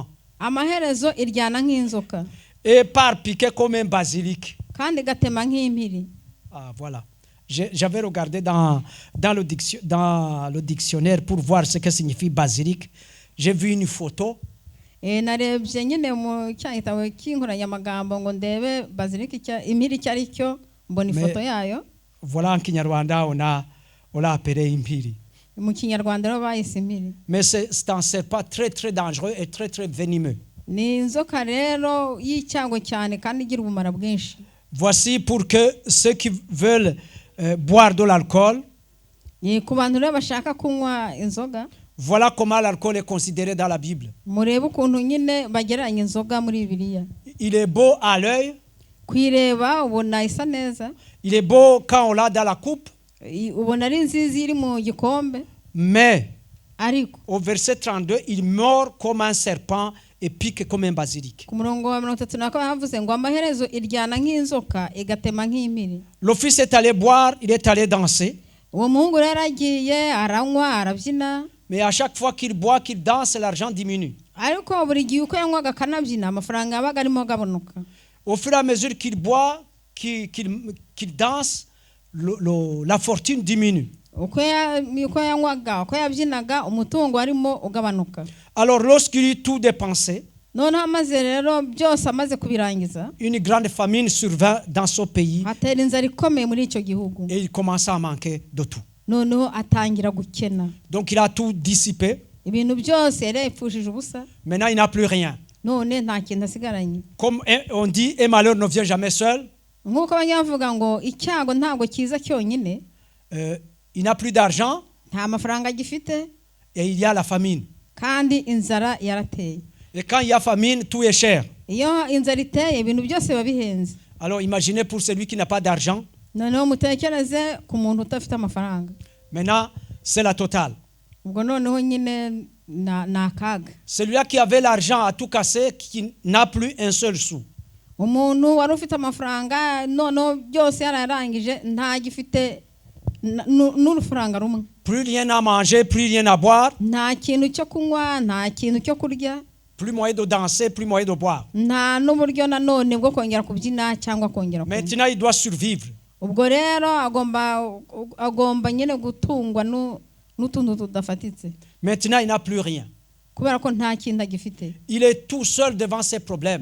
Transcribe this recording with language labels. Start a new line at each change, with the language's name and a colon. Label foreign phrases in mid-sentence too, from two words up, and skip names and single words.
Kinyarwanda: Amaherezo iryana nk'inzoka.
French: Et par piquer comme un basilic.
Kinyarwanda: Kandi igatema nk'impiri.
French: Ah voilà. J'avais regardé dans le dictionnaire pour voir ce que signifie basilic. J'ai vu une photo.
Kinyarwanda: Narebye nyine mu cyahitawe cy'inkoranyamagambo ngo ndebe basilic impiri cyari cyo, mbona ifoto yayo.
French: Voilà, en Kinyarwanda on l'a appelé impiri.
Kinyarwanda: Mu Kinyarwanda ro bayise impiri.
French: Mais c'est un serpent très très dangereux et très très venimeux.
Kinyarwanda: Ni inzoka rero y'icyago cyane kandi igira ubumara bwinshi.
French: Voici pour que ceux qui veulent boire de l'alcool.
Kinyarwanda: Ku bantu rero bashaka kunywa inzoga.
French: Voilà comment l'alcool est considéré dans la Bible.
Kinyarwanda: Murebe ukuntu nyine bageranya inzoga muri Bibiliya.
French: Il est beau à l'œil.
Kinyarwanda: Kwireba ubona isa neza.
French: Il est beau quand on l'a dans la coupe.
Kinyarwanda: Ubona ari nziza iri mu gikombe.
French: Mais
Kinyarwanda: ariko
French: au verset 32, il mord comme un serpent et pique comme un basilic.
Kinyarwanda: Ku murongo wa 32 havuze ngo amaherezo iryana nk'inzoka igatema nk'impiri.
French: Le fils est allé boire, il est allé danser.
Kinyarwanda: Uwo muhungu rero agiye aranywa arabyina.
French: Mais à chaque fois qu'il boit, qu'il danse, l'argent diminue.
Kinyarwanda: Ariko buri gihe uko yanywaga akanabyina amafaranga yabaga arimo gabanuka.
French: Au fur et à mesure qu'il boit, qu'il danse, la fortune diminue.
Kinyarwanda: Uko yanywaga uko yabyinaga umutungo arimo ugabanuka.
French: Alors lorsqu'il eut tout dépensé,
Kinyarwanda: noneho amaze rero byose amaze kubirangiza,
French: une grande famine survint dans son pays.
Kinyarwanda: Hatera inzara ikomeye muri icyo gihugu.
French: Et il commença à manquer de tout.
Kinyarwanda: Noneho atangira gukena.
French: Donc il a tout dissipé.
Kinyarwanda: Ibintu byose yari yapfushije ubusa.
French: Maintenant il n'a plus rien.
Kinyarwanda: None nta kintu asigaranye.
French: Comme on dit, un malheur ne vient jamais seul.
Kinyarwanda: Nkuko abanyavuga ngo icyago ntabwo kiza cyonyine.
French: Il n'a plus d'argent.
Kinyarwanda: Nta mafaranga agifite.
French: Et il y a la famine.
Kinyarwanda: Kandi inzara yarateye.
French: Et quand il y a famine, tout est cher.
Kinyarwanda: Iyo inzara iteye ibintu byose biba bihenze.
French: Alors imaginez pour celui qui n'a pas d'argent.
Kinyarwanda: Noneho mutekereze ku muntu utafite amafaranga.
French: Maintenant, c'est la totale.
Kinyarwanda: ubwo noneho nyine nakaga.
French: Celui-là qui avait l'argent a tout cassé, qui n'a plus un seul sou.
Kinyarwanda: Umuntu wari ufite amafaranga noneho byose yararangije nta gifite n'urufaranga rumwe.
French: Plus rien à manger, plus rien à boire.
Kinyarwanda: Nta kintu cyo kunywa, nta kintu cyo kurya.
French: Plus moyen de danser, plus moyen de boire.
Kinyarwanda: Nta n'uburyo nanone bwo kongera kubyina cyangwa kongera kunywa.
French: Maintenant, il doit survivre.
Kinyarwanda: Ubwo rero agomba nyine gutungwa n'utuntu tudafatitse.
French: Maintenant, il n'a plus rien.
Kinyarwanda: Kubera ko nta kintu agifite.
French: Il est tout seul devant ses problèmes.